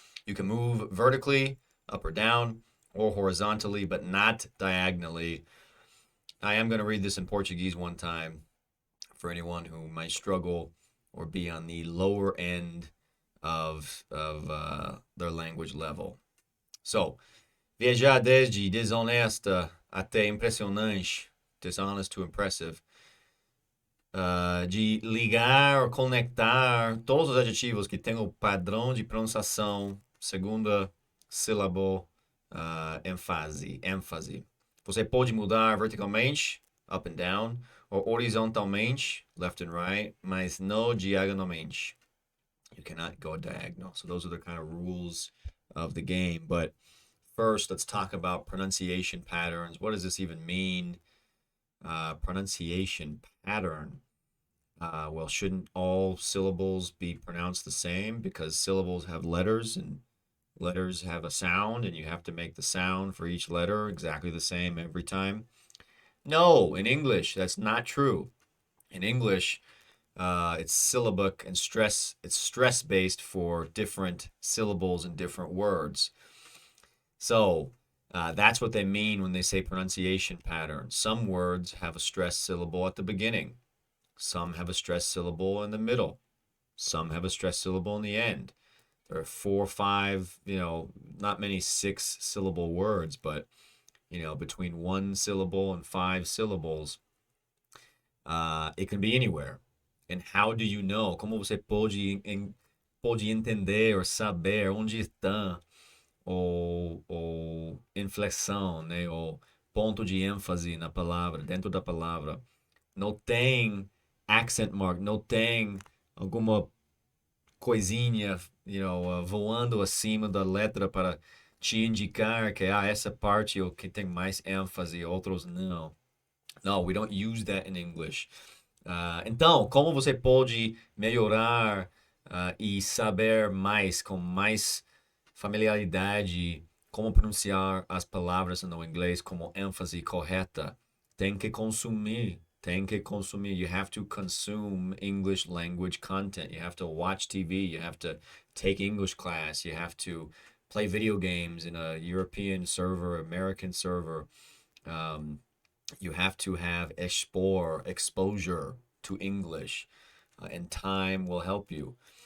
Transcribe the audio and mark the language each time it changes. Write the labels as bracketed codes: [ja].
[en] You can move vertically, up or down, or horizontally, but not diagonally. I am going to read this in Portuguese one time for anyone who might struggle or be on the lower end of their language level. [pt] So, viajar desde desonesta até impressionante, [en] dishonest to impressive, [pt] de ligar ou conectar todos os adjetivos que têm o padrão de pronunciação, segunda sílaba, ênfase. Você pode mudar verticalmente, [en] up and down, [pt] ou horizontalmente, [en] left and right, [pt] mas não diagonalmente. [en] You cannot go diagonal. So those are the kind of rules of the game. But first, let's talk about pronunciation patterns. What does this even mean? Pronunciation pattern. Well, shouldn't all syllables be pronounced the same? Because syllables have letters and letters have a sound, and you have to make the sound for each letter exactly the same every time. No, in English, that's not true. In English, it's syllabic and it's stress based for different syllables and different words. So that's what they mean when they say pronunciation pattern. Some words have a stressed syllable at the beginning. Some have a stressed syllable in the middle. Some have a stressed syllable in the end. There are 4 or 5, not many 6 syllable words, but between 1 syllable and 5 syllables, it can be anywhere. And how do you know? [pt] Como você pode entender ou saber onde está o inflexão, né? O ponto de ênfase na palavra, dentro da palavra. Não tem accent mark, não tem alguma coisinha, voando acima da letra para te indicar que essa parte é o que tem mais ênfase, outros não. [en] No, we don't use that in English. [pt] Então, como você pode melhorar e saber mais, com mais familiaridade, como pronunciar as palavras no inglês como ênfase correta? Tem que consumir. [en] You have to consume English language content. You have to watch TV. You have to take English class. You have to play video games in a European server, American server. You have to have exposure to English, and time will help you.